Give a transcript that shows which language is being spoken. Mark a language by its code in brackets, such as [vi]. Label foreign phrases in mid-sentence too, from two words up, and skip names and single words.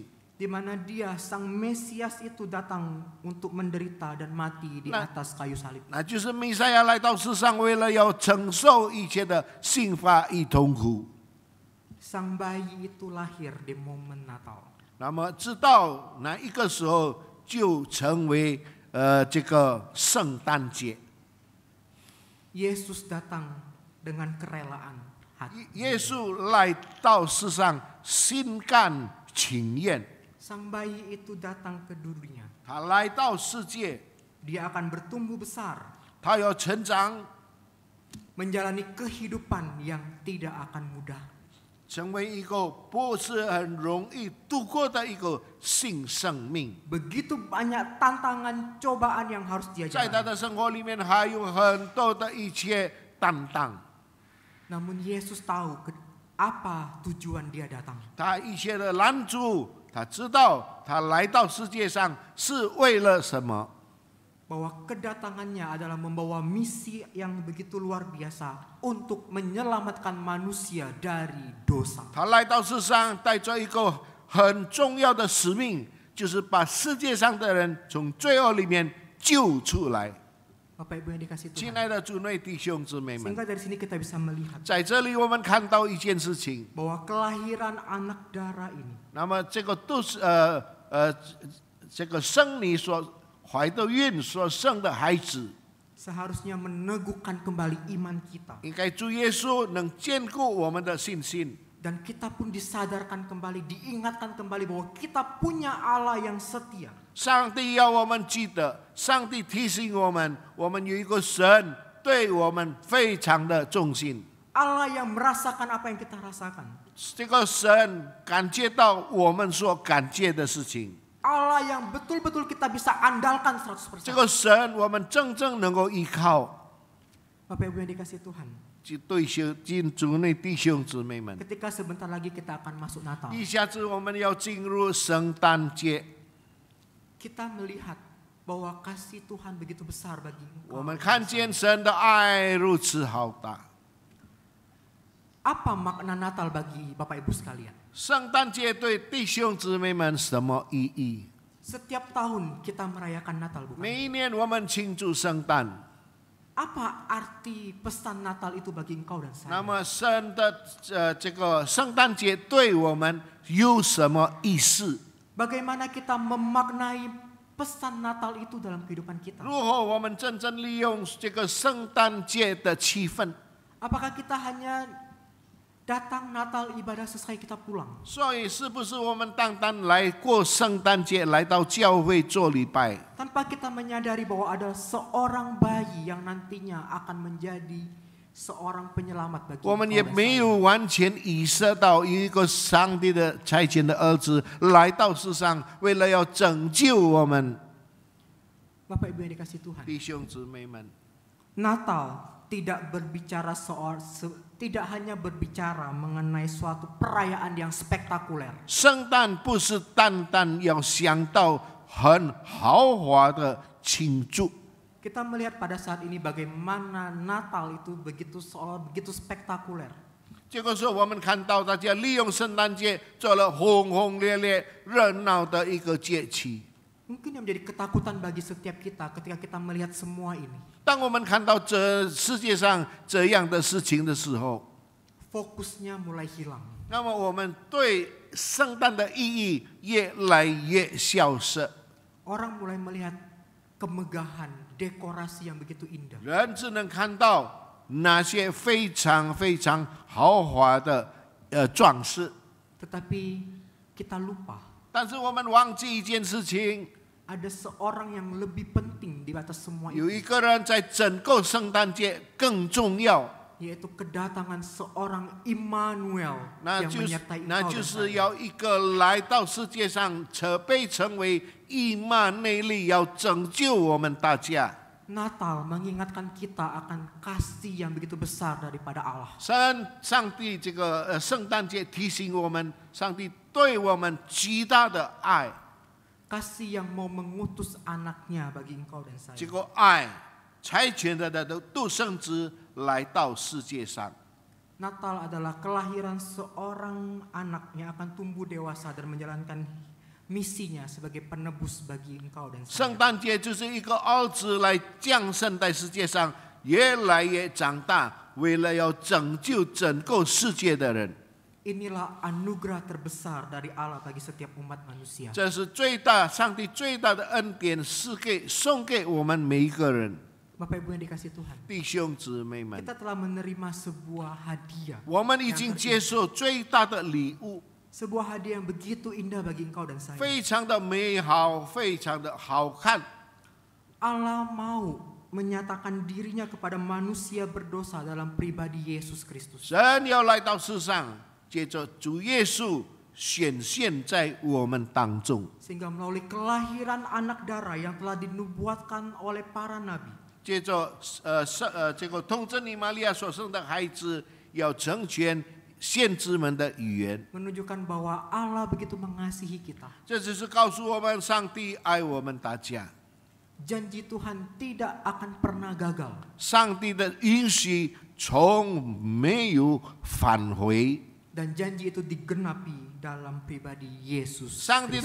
[id] Di mana dia sang Mesias itu datang untuk menderita dan mati di atas kayu salib. [zh] 那就是弥赛亚来到世上，为了要承受一切的刑罚与痛苦。 [id] Sang bayi itu lahir di momen Natal. [zh] 那么直到那一个时候，就成为这个圣诞节。 [id] Yesus datang dengan kerelaan hati. [zh] 耶稣来到世上，心甘情愿。 [id] Sang bayi itu datang ke dunia. [zh] 他来到世界， [id] Dia akan bertumbuh besar, [zh] 他要成长， [id] menjalani kehidupan yang tidak akan mudah. [zh] 成为一个不是很容易度过的一个新生命。 [id] Begitu banyak tantangan, cobaan yang harus dia [zh] 在他 [id] jalani. [zh] 的生活里面，还有很多的一切担当。 [id] Namun Yesus tahu apa tujuan dia datang. [zh] 他一切的拦阻，他知道他来到世界上是为了什么。 [id] Bahwa kedatangannya adalah membawa misi yang begitu luar biasa untuk menyelamatkan manusia dari dosa. [zh] 他来到世上，带着一个很重要的使命，就是把世界上的人从罪恶里面救出来。 [id] Bapak Ibu yang dikasihi [zh] 亲 [id] Tuhan. [zh] 爱的主内弟兄姊妹们， [id] Sehingga dari sini kita bisa melihat [zh] 在这里我们看到一件事情， [id] bahwa kelahiran anak darah ini [zh] 那么这个都是这个生你所怀的孕所生的孩子， [id] seharusnya meneguhkan kembali iman kita. [zh] 应该主耶稣能坚固我们的信心。 [id] Dan kita pun disadarkan kembali, diingatkan kembali bahwa kita punya Allah yang setia. [zh] 上帝要我们记得，上帝提醒我们，我们有一个神对我们非常的忠心。 [id] Allah yang merasakan apa yang kita rasakan. [zh] 这个神感觉到我们所感觉的事情， [id] Allah yang betul-betul kita bisa andalkan 100%. [zh] 这个神我们真正能够依靠。 [id] Bapak Ibu yang dikasihi Tuhan. [zh] 对敬主内弟兄姊妹们， [id] Ketika sebentar lagi kita akan masuk Natal. [zh] 一下子我们要进入圣诞节， [id] Kita melihat bahwa kasih Tuhan begitu besar bagi engkau. [zh] 我们看见神的爱如此浩大。 [id] Apa makna Natal bagi Bapak Ibu sekalian? [zh] 圣诞节对弟兄姊妹们什么意义？ [id] Setiap tahun kita merayakan Natal, bukan? [zh] 每一年我们庆祝圣诞， [id] Apa arti pesan Natal itu bagi engkau dan [zh] 那 [id] saya? [zh] 么神的这个圣诞节对我们有什么意思？ [id] Bagaimana kita memaknai pesan Natal itu dalam kehidupan kita? [zh] 如何我们真正利用这个圣诞节的气氛？ [id] Apakah kita hanya datang Natal ibadah selesai kita pulang? [zh] 所以是不是我们单单来过圣诞节，来到教会做礼拜？ [id] Tanpa kita menyadari bahwa ada seorang bayi yang nantinya akan menjadi seorang penyelamat bagi [zh] 我们也 [id] engkau dan [zh] 没 [id] saya. [zh] 有完全意识到一个上帝的差遣的儿子来到世上，为了要拯救我们。 [id] Bapak Ibu yang dikasih Tuhan, [zh] 弟兄姊妹们， [id] Natal tidak hanya berbicara mengenai suatu perayaan yang spektakuler. [zh] 圣诞不是单单要想到很豪华的庆祝。 [id] Kita melihat pada saat ini bagaimana Natal itu begitu spektakuler. [zh] 这个时候，我们看到大家利用圣诞节做了轰轰烈烈、热闹的一个节气。 [id] Mungkin yang menjadi ketakutan bagi setiap kita ketika kita melihat semua ini. [zh] 当我们看到这世界上这样的事情的时候， [id] Fokusnya mulai hilang. [zh] 那么我们对圣诞的意义越来越消失。 [id] Orang mulai melihat kemegahan, dekorasi yang begitu indah. [zh] 人只能看到那些非常非常豪华的装饰， [id] Tetapi kita lupa [zh] 但是我们忘记一件事情。 [id] ada seorang yang lebih penting di atas semua [zh] 有 [id] itu, [zh] 一个人在整个圣诞节更重要， [id] yaitu kedatangan seorang Immanuel [zh] 那 [id] yang [zh] 就是 [id] menyertai [zh] 那 [id] engkau [zh] 就 [id] dan [zh] 是 [id] saya. [zh] 要一个来到世界上，被称为以马内利，要拯救我们大家。 [id] Natal mengingatkan kita akan kasih yang begitu besar daripada Allah. [zh] 上帝这个圣诞节提醒我们，上帝对我们极大的爱， [id] Kasih yang mau mengutus anaknya bagi engkau dan saya. [zh] 这个爱差遣的独生子来到世界上。 [id] Natal adalah kelahiran seorang anak yang akan tumbuh dewasa dan menjalankan misinya sebagai penebus bagi engkau dan [zh] 圣 [id] saya. [zh] 诞节就是一个儿子来降生在世界上，越来越长大，为了要拯救整个世界的人。 [id] Inilah anugerah terbesar dari Allah bagi setiap umat manusia. [zh] 这是上帝最大的恩典，送给我们每一个人。 [id] Bapak Ibu yang dikasih Tuhan, [zh] 弟兄姊妹们， [id] kita telah menerima sebuah hadiah. [zh] 我们已经接受最大的礼物， [id] Sebuah hadiah yang begitu indah bagi engkau dan saya. [zh] 非常的美好，非常的好看。 [id] Allah mau menyatakan dirinya kepada manusia berdosa dalam pribadi Yesus Kristus. [zh] 神要来到世上，借着主耶稣显现在我们当中。 [id] Sehingga melalui kelahiran anak darah yang telah dinubuatkan oleh para nabi, [zh] 借着这个童贞女玛利亚所生的孩子，要成全先知们的语言。 [id] menunjukkan bahwa Allah begitu mengasihi kita. [zh] 这只是告诉我们，上帝爱我们大家。 [id] Janji Tuhan tidak akan pernah gagal. [zh] 上帝的允许从没有返回， [id] Dan janji itu digenapi dalam pribadi Yesus [zh] 上帝的